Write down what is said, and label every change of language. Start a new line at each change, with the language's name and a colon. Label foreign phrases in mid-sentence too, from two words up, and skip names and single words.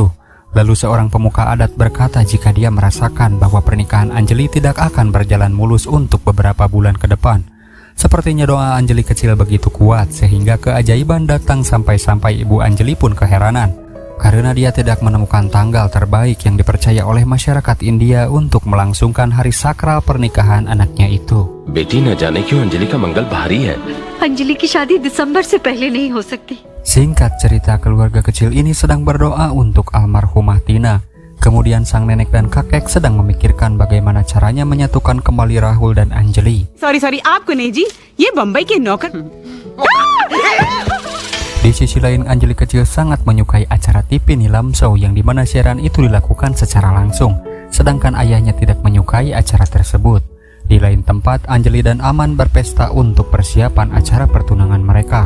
Indonesian: Lalu seorang pemuka adat berkata jika dia merasakan bahwa pernikahan Anjali tidak akan berjalan mulus untuk beberapa bulan ke depan. Sepertinya doa Anjali kecil begitu kuat sehingga keajaiban datang sampai-sampai ibu Anjali pun keheranan. Karena dia tidak menemukan tanggal terbaik yang dipercaya oleh masyarakat India untuk melangsungkan hari sakral pernikahan anaknya itu.
Hindi: बेटी न जाने क्यों अंजलि का मंगल भारी है। अंजलि की शादी दिसंबर से पहले नहीं हो सकती।
Indonesian: Singkat cerita, keluarga kecil ini sedang berdoa untuk almarhumah Tina. Kemudian sang nenek dan kakek sedang memikirkan bagaimana caranya menyatukan kembali Rahul dan Anjali.
Hindi: सॉरी आपको नहीं जी, ये बम्बई के नौकर।
Indonesian: Di sisi lain, Anjali kecil sangat menyukai acara TV Nilam Show yang dimana siaran itu dilakukan secara langsung, sedangkan ayahnya tidak menyukai acara tersebut. Di lain tempat, Anjali dan Aman berpesta untuk persiapan acara pertunangan mereka.